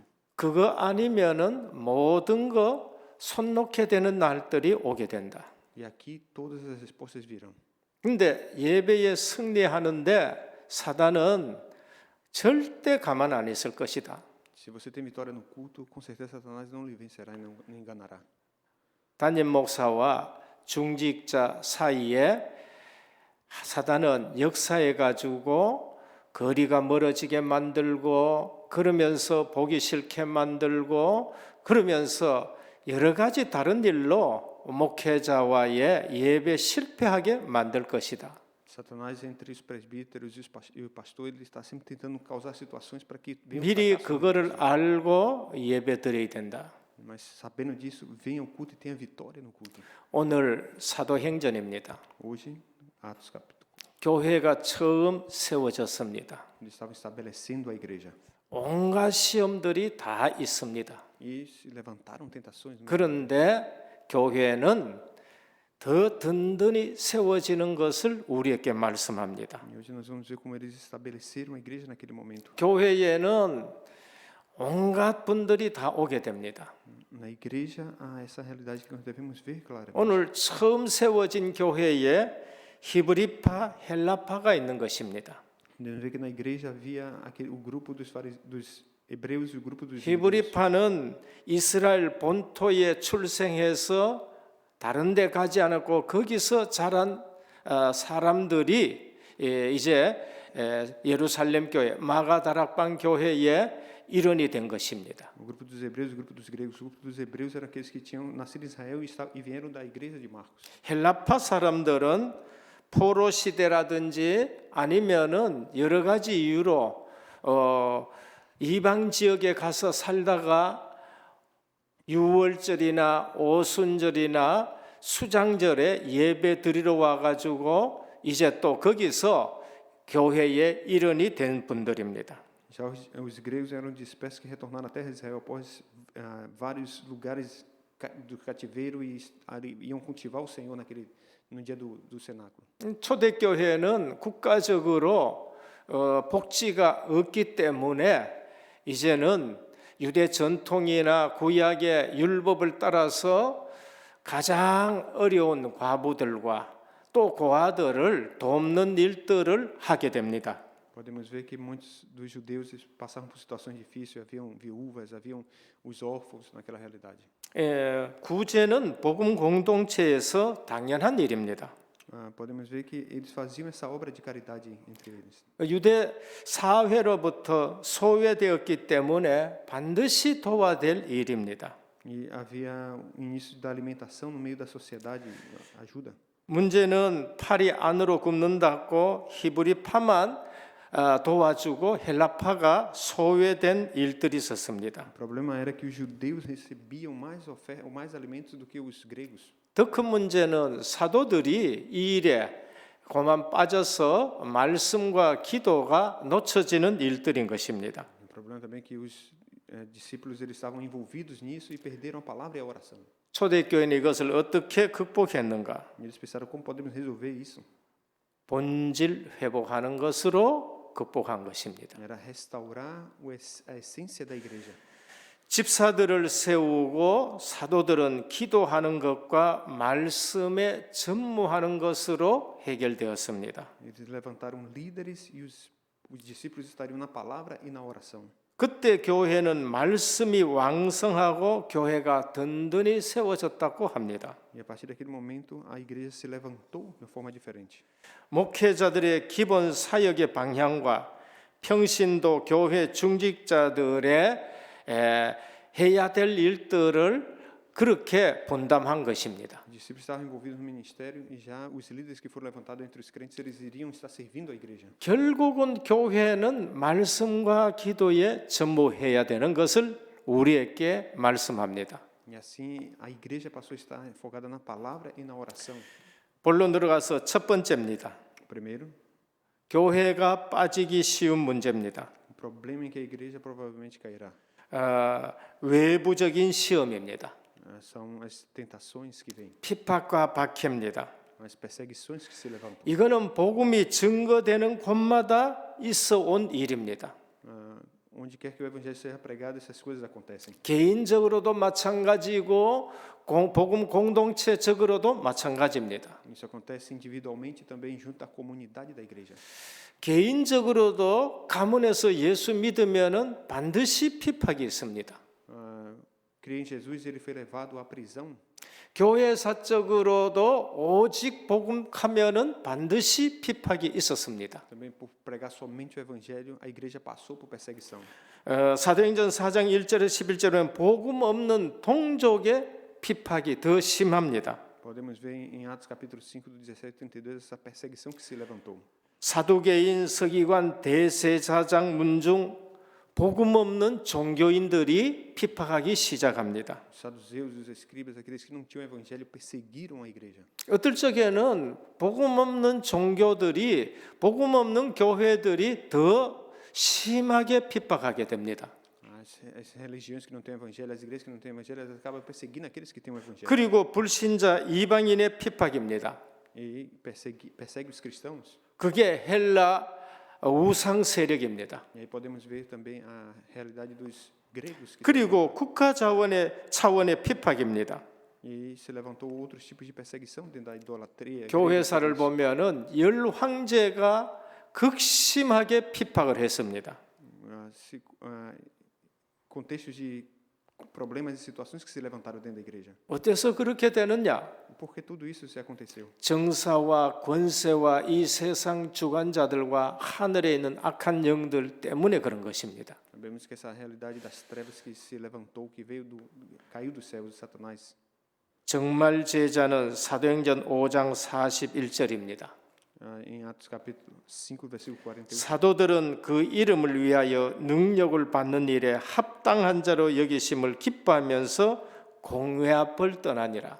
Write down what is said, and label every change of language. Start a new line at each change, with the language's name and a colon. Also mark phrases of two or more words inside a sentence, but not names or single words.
Korean: 그거 아니면은 모든 거 손 놓게 되는 날들이 오게 된다.
Portuguese: E aqui todas as respostas virão.
Korean: 근데 예배에 승리하는데 사단은 절대 가만 안 있을 것이다.
Portuguese: Se você tem vitória no culto, com certeza Satanás não lhe vencerá e não lhe enganará.
Korean: 담임 목사와 중직자 사이에 사단은 역사해 가지고 거리가 멀어지게 만들고 그러면서 보기 싫게 만들고 그러면서 여러 가지 다른 일로 목회자와의 예배 실패하게 만들 것이다.
Portuguese: Satanás entre os presbíteros e o pastor, ele está sempre tentando causar situações para que venha
Korean: 미리
Portuguese: fracasso.
Korean: 그거를 알고 예배 드려야 된다.
Portuguese: Mas sabendo disso, venha ao culto e tenha vitória no culto.
Korean: 오늘 사도행전입니다.
Portuguese: Hoje, Atos capítulo.
Korean: 교회가 처음 세워졌습니다.
Portuguese: Eles estavam estabelecendo a igreja.
Korean: 온갖 시험들이 다 있습니다.
Portuguese: E se levantaram tentações.
Korean: 그런데 교회는 더 든든히 세워지는 것을 우리에게 말씀합니다.
Portuguese: E hoje nós vamos ver como eles estabeleceram a igreja naquele momento.
Korean: 교회에는 온갖 분들이 다 오게 됩니다.
Portuguese: Na igreja há essa realidade que nós devemos ver claramente.
Korean: 오늘 처음 세워진 교회에 히브리파, 헬라파가 있는 것입니다.
Portuguese: Devemos ver que na igreja havia o grupo dos hebreus e o grupo dos judeus.
Korean: 히브리파는 이스라엘 본토에 출생해서 다른 데 가지 않았고 거기서 자란 사람들이 이제 예루살렘 교회, 마가다락방 교회의 일원이 된 것입니다.
Portuguese: O grupo dos hebreus, o grupo dos gregos, o grupo dos hebreus eram aqueles que tinham nascido em Israel e vieram da igreja de Marcos.
Korean: 헬라파 사람들은 포로 시대라든지 아니면은 여러 가지 이유로 이방 지역에 가서 살다가 유월절이나 오순절이나 수장절에 예배 드리러 와가지고 이제 또 거기서 교회의 일원이 된 분들입니다.
Portuguese: Já os gregos eram dispersos que retornaram à terra de Israel após vários lugares do cativeiro e iam cultivar o Senhor no dia do cenáculo.
Korean: 초대교회는 국가적으로 복지가 없기 때문에 이제는 유대 전통이나 구약의 율법을 따라서 가장 어려운 과부들과 또 고아들을 돕는 일들을 하게 됩니다.
Portuguese: Podemos ver que muitos dos judeus passavam por situações difíceis, haviam viúvas, haviam os órfãos naquela realidade.
Korean: 구제는 복음 공동체에서 당연한 일입니다.
Portuguese: Podemos ver que eles faziam essa obra de caridade entre eles.
Korean: 유대 사회로부터 소외되었기 때문에 반드시 도와야 될 일입니다.
Portuguese: E havia o início da alimentação no meio da sociedade, ajuda.
Korean: 문제는 팔이 안으로 굽는다고 히브리파만 도와주고 헬라파가 소외된 일들이 있었습니다.
Portuguese: O problema era que os judeus recebiam mais alimentos do que os gregos.
Korean: 더 큰 문제는 사도들이 이 일에 고만 빠져서 말씀과 기도가 놓쳐지는 일들인 것입니다.
Portuguese: O problema também é que os discípulos eles estavam envolvidos nisso e perderam a palavra e a oração.
Korean: 초대교회는 이것을 어떻게 극복했는가?
Portuguese: E eles pensaram como podemos resolver isso?
Korean: 본질 회복하는 것으로 극복한 것입니다.
Portuguese: Era restaurar a essência da igreja.
Korean: 집사들을 세우고 사도들은 기도하는 것과 말씀에 전무하는 것으로 해결되었습니다.
Portuguese: Eles levantaram líderes e os discípulos estariam na palavra e na oração.
Korean: 그때 교회는 말씀이 왕성하고 교회가 든든히 세워졌다고 합니다.
Portuguese: E a partir daquele momento a igreja se levantou de forma diferente.
Korean: 목회자들의 기본 사역의 방향과 평신도 교회 중직자들의 해야 될 일들을 그렇게 분담한 것입니다.
Portuguese: Os discípulos estavam envolvidos no ministério e já os líderes que foram levantados entre os crentes eles iriam estar servindo a igreja.
Korean: 결국은 교회는 말씀과 기도에 전무해야 되는 것을 우리에게 말씀합니다.
Portuguese: E assim a igreja passou a estar focada na palavra e na oração.
Korean: 본론 들어가서 첫 번째입니다.
Portuguese: Primeiro,
Korean: 교회가 빠지기 쉬운 문제입니다.
Portuguese: o problema em que a igreja provavelmente cairá
Korean: 외부적인 시험입니다.
Portuguese: são as tentações que vêm,
Korean: 핍박과 박해입니다.
Portuguese: as perseguições que se levantam.
Korean: 이거는 복음이 증거되는 곳마다 있어 온 일입니다.
Portuguese: Onde quer que o evangelho seja pregado, essas coisas acontecem.
Korean: 개인적으로도 마찬가지고 복음 공동체적으로도 마찬가지입니다.
Portuguese: Isso acontece individualmente e também junto à comunidade da igreja.
Korean: 개인적으로도 가문에서 예수 믿으면은 반드시 핍박이 있습니다.
Portuguese: Crer em Jesus, ele foi levado à prisão.
Korean: 교회사적으로도 오직 복음하면은 반드시 핍박이 있었습니다.
Portuguese: Também por pregar somente o evangelho, a igreja passou por perseguição.
Korean: 사도행전 4장 1절에 11절에는 복음 없는 동족의 핍박이 더 심합니다.
Portuguese: Podemos ver em Atos capítulo 5 do 17 e 32 essa perseguição que se levantou.
Korean: 사두개인, 서기관, 대제사장, 문중 복음 없는 종교인들이 핍박하기 시작합니다.
Portuguese: Os saduceus, os escribas, aqueles que não tinham evangelho, perseguiram a igreja.
Korean: 어떨 적에는 복음 없는 종교들이 복음 없는 교회들이 더 심하게 핍박하게 됩니다.
Portuguese: As religiões que não têm evangelho, as igrejas que não têm evangelho, elas acabam perseguindo aqueles que têm o evangelho.
Korean: 그리고 불신자 이방인의 핍박입니다.
Portuguese: E persegue os cristãos.
Korean: 그게 헬라 우상 세력입니다.
Portuguese: E aí podemos ver também a realidade dos gregos.
Korean: 그리고 국가 차원의 핍박입니다.
Portuguese: E se levantou outros tipos de perseguição dentro da idolatria.
Korean: 교회사를 보면은 열 황제가 극심하게 핍박을 했습니다.
Portuguese: Contextos de problemas e situações que se levantaram dentro da igreja.
Korean: 어때서 그렇게 되느냐?
Portuguese: Por que tudo isso se aconteceu?
Korean: 정사와 권세와 이 세상 주관자들과 하늘에 있는 악한 영들 때문에 그런 것입니다.
Portuguese: Sabemos que essa realidade das trevas que se levantou, que caiu dos céus de Satanás.
Korean: 정말 제자는 사도행전 5장 41절입니다.
Portuguese: Em Atos capítulo 5 versículo 41.
Korean: 사도들은 그 이름을 위하여 능력을 받는 일에 합당한 자로 여기심을 기뻐하면서 공회 앞을 떠나니라.